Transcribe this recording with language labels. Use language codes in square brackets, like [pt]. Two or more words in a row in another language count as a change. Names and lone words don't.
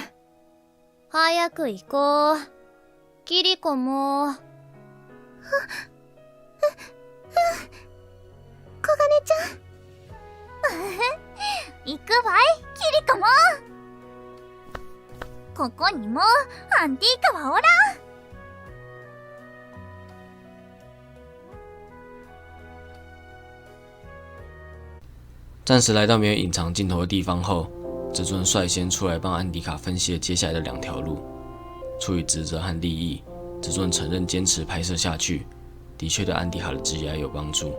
[ja] 早く行こう。キリコも。小金ちゃん。行くわい、キリコも。ここにもアンティーカはおらん。 [zh] 暂时来到没有隐藏镜头的地方后，至尊率先出来帮安迪卡分析了接下来的2条路。出于职责和利益，至尊承认坚持拍摄下去，的确对安迪卡的职业有帮助。